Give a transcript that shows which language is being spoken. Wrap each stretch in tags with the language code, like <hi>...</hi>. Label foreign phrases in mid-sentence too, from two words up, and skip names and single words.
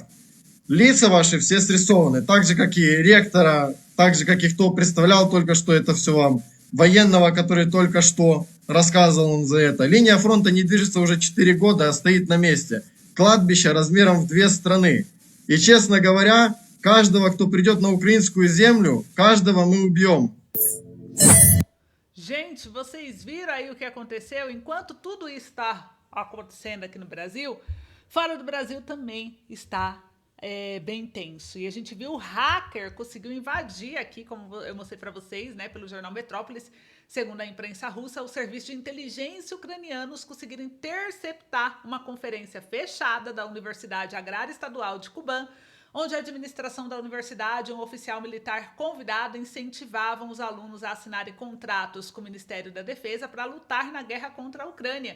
<ru>Лица ваши все срисованы, так же, как и ректора, так же, как и кто представлял только что это все вам, военного, который только что рассказывал вам за это. Линия фронта не движется уже 4 года, а стоит на месте. Кладбище размером в 2 страны. И, честно говоря, каждого, кто придет на украинскую землю, каждого мы убьем.</ru> <pt>Gente, vocês viram aí o que aconteceu? Enquanto tudo isso está acontecendo aqui no Brasil, fora do Brasil também está bem tenso. E a gente viu o hacker conseguiu invadir aqui, como eu mostrei para vocês, né, pelo jornal Metrópolis, segundo a imprensa russa, o serviço de inteligência ucranianos conseguiram interceptar uma conferência fechada da Universidade Agrária Estadual de Kuban, onde a administração da universidade e um oficial militar convidado incentivavam os alunos a assinarem contratos com o Ministério da Defesa para lutar na guerra contra a Ucrânia.</pt>